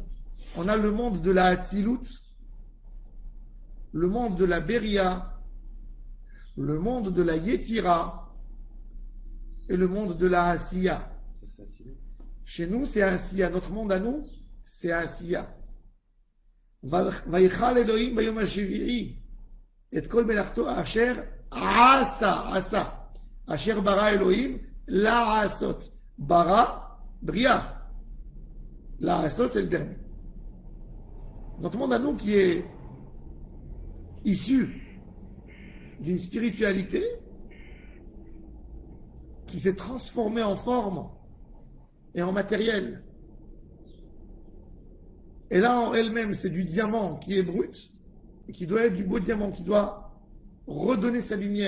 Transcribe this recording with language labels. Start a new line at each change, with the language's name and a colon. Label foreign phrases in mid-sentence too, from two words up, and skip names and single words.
French: On a le monde de la Hatzilut, le monde de la Beria, le monde de la Yetzira et le monde de la Asiya. Chez nous, c'est Asiya. Notre monde à nous, c'est Asiya.
Hebrew: ויכל אלהים ביום השביעי את כל מלאכתו אשר עשה אשר ברא אלהים לעשות ברא בריאה לעשות
French: c'est le dernier. Notre monde à nous qui est issu d'une spiritualité qui s'est transformée en forme et en matériel. Et là, en elle-même, c'est du diamant qui est brut et qui doit être du beau diamant, qui doit redonner sa lumière.